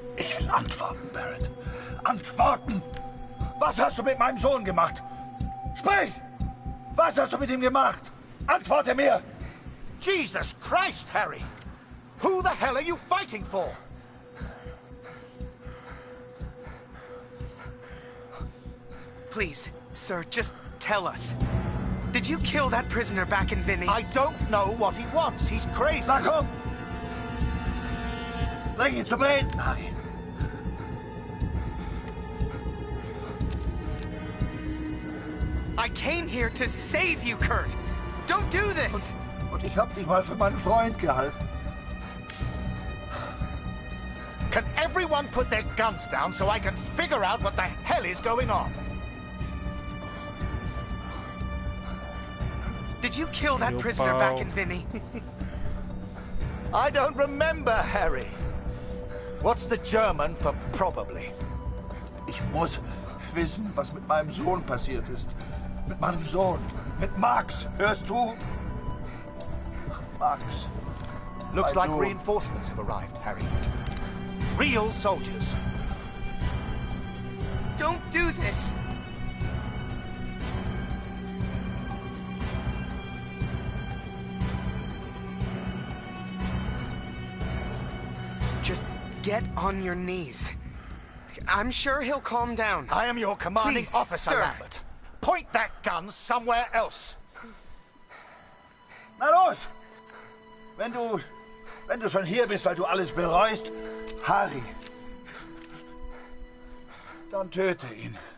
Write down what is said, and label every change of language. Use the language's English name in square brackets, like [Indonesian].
[German] Ich will antworten, Barrett. Antworten! Was hast du mit meinem Sohn gemacht? Sprich! Was hast du mit ihm gemacht? Antworte mir! [English] Jesus Christ, Harry! Who the hell are you fighting for? Please, sir, just tell us. Did you kill that prisoner back in Vinny? I don't know what he wants. He's crazy. [German] Na komm! Bring ihn zum Reden, Harry. [English] I came here to save you, Kurt. Don't do this. [German] Und ich hab dich mal für meinen Freund gehalten. [English] Can everyone put their guns down so I can figure out what the hell is going on? Did you kill that prisoner back in Vinny? I don't remember, Harry. What's the German for probably? [German] Ich muss wissen, was mit meinem Sohn passiert ist. Mit meinem Sohn. Mit Max. Hörst du? Max. [English] Looks like [German] Sohn. [English] reinforcements have arrived, Harry. Real soldiers. Don't do this. Just get on your knees. I'm sure he'll calm down. I am your commanding Please, officer, sir. Lambert. Point that gun somewhere else. [German] Na los! Wenn du schon hier bist, weil du alles bereust, Harry, dann töte ihn.